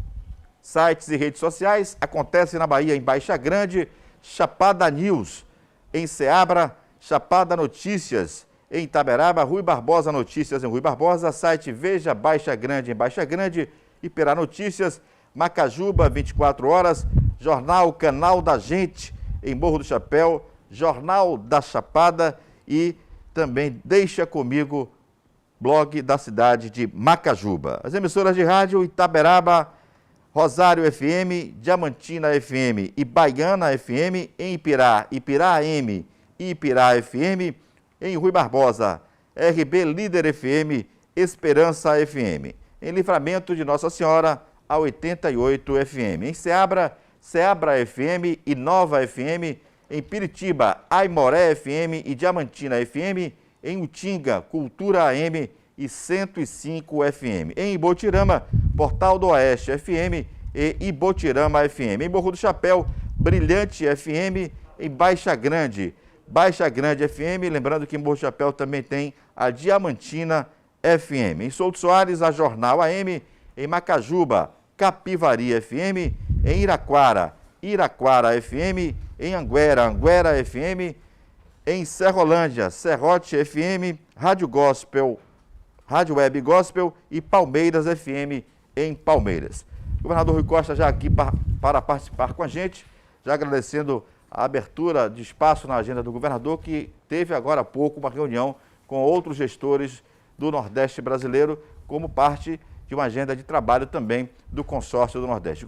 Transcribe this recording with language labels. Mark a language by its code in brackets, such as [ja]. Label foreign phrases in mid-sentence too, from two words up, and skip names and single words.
[pt] Sites e redes sociais acontecem na Bahia em Baixa Grande, Chapada News, em Ceabra, Chapada Notícias, em Itaberaba, Rui Barbosa Notícias em Rui Barbosa, site Veja Baixa Grande em Baixa Grande, Iperá Notícias, Macajuba, 24 horas, Jornal Canal da Gente em Morro do Chapéu, Jornal da Chapada e também Deixa Comigo, blog da cidade de Macajuba. As emissoras de rádio Itaberaba, Rosário FM, Diamantina FM e Baiana FM, em Ipirá, Ipirá AM e Ipirá FM, em Rui Barbosa, RB Líder FM, Esperança FM, em Livramento de Nossa Senhora, a 88 FM, em Ceabra, Ceabra FM e Nova FM, em Piritiba, Aimoré FM e Diamantina FM, em Utinga, Cultura AM e 105 FM, em Ibotirama, Portal do Oeste FM e Ibotirama FM, em Morro do Chapéu, Brilhante FM, em Baixa Grande FM, lembrando que em Morro do Chapéu também tem a Diamantina FM, em Souto Soares, a Jornal AM, em Macajuba, Capivari FM, em Iraquara, Iraquara FM, em Anguera, Anguera FM, em Serrolândia, Serrote FM, Rádio Gospel, Rádio Web Gospel e Palmeiras FM em Palmeiras. O governador Rui Costa já aqui para participar com a gente, já agradecendo a abertura de espaço na agenda do governador, que teve agora há pouco uma reunião com outros gestores do Nordeste brasileiro, como parte de uma agenda de trabalho também do consórcio do Nordeste.